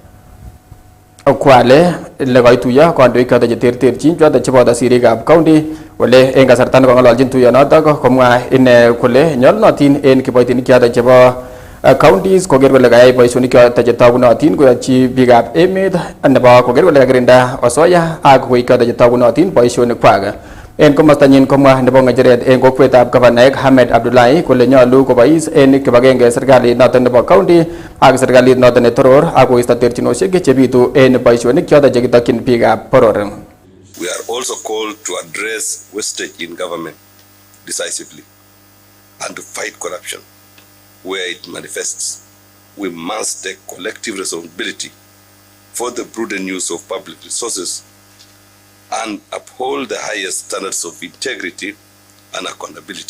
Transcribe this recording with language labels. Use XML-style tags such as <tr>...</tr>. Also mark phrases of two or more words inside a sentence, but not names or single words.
<kln>Kwale le kaituyo kandoik chotok cheterterchin chotok cheboto sirikab county ole en kasarta nekong'ololjin tuyonotok komwa ine kole nyolunotin en kiboitinik chotok chebo counties koker kole kayai boisionik chotok chetogunotin koyochi biikab emet nebo koker kole kakirinda osoya ak koik chotok chetogunotin boisionikwak. En komostanyin komwa nebo ng'echeret en kokwetab gavanaek Ahmed Abdullahi kole nyolu kobois en kibagenge serikalit noton nebo county ak serikalit noton netoror ak koisto terchinosiek chebitu en boisionik chotok chekitokyin biikab boror.</kln> <en>We are also called to address wastage in government decisively and to fight corruption where it manifests. We must take collective responsibility for the prudent use of public resources and uphold the highest standards of integrity and accountability.</en>